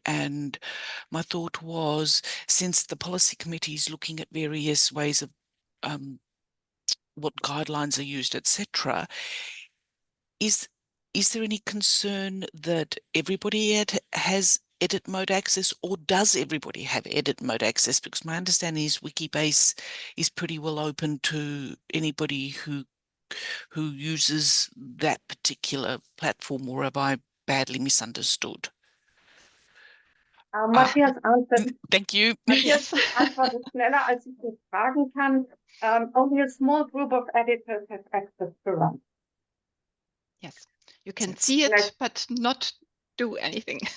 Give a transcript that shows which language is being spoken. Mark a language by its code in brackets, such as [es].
[en] And my thought was, since the policy committee is looking at various ways of what guidelines are used, etc., is there any concern that everybody has edit mode access, or does everybody have edit mode access? Because my understanding is Wikibase is pretty well open to anybody who uses that particular platform, or have I badly misunderstood? Matthias answered. Thank you. [de] Matthias antwortet schneller, als ich das fragen kann. [en] Only a small group of editors have access to run. Yes, you can see it, but not do anything.